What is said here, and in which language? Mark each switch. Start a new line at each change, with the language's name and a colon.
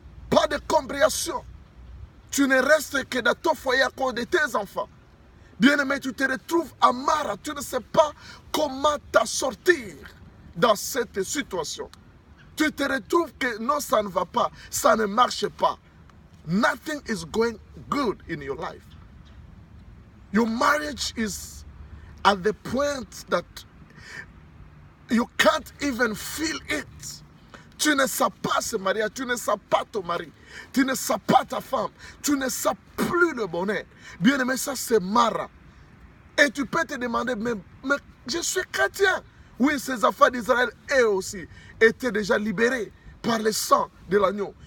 French: Pas de compréhension. Tu ne restes que dans ton foyer à cause de tes enfants. Bien-aimé, tu te retrouves à Mara. Tu ne sais pas comment t'en sortir dans cette situation. Tu te retrouves que non, ça ne va pas. Ça ne marche pas.
English: Nothing is going good in your life. Your marriage is at the point that you can't even feel it.
French: Tu ne sais pas ce mariage, tu ne sais pas ton mari, tu ne sais pas ta femme, tu ne sais plus le bonheur. Bien aimé, ça c'est Mara. Et tu peux te demander, mais je suis chrétien. Oui, ces enfants d'Israël, eux aussi, étaient déjà libérés par le sang de l'agneau.